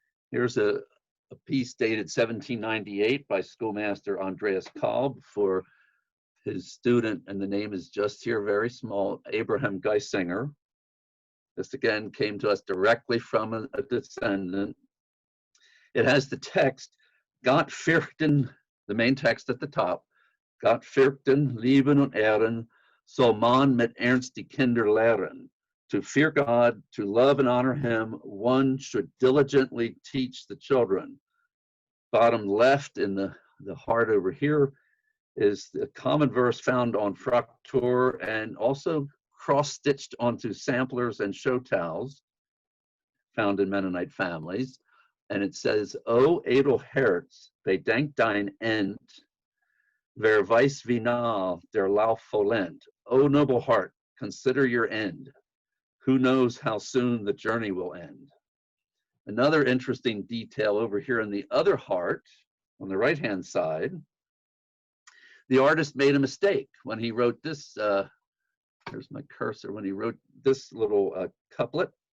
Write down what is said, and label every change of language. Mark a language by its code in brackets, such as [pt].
[en] Here's a piece dated 1798 by schoolmaster Andreas Kalb for his student, and the name is just here, very small, Abraham Geisinger. This again came to us directly from a descendant. It has the text, [de] Gott fürchten, [en] the main text at the top, [de] Gott fürchten, lieben und ehren, soll man mit Ernst die Kinder lehren. [en] To fear God, to love and honor him, one should diligently teach the children. Bottom left in the heart over here is the common verse found on Fraktur and also cross-stitched onto samplers and show towels found in Mennonite families. And it says, [de] O edel Herz, bedenk dein End, wer weiß wie nah der Lauf vollend. [en] O noble heart, consider your end. Who knows how soon the journey will end? Another interesting detail over here in the other heart, on the right-hand side, the artist made a mistake when he wrote this, here's my cursor, when he wrote this little couplet.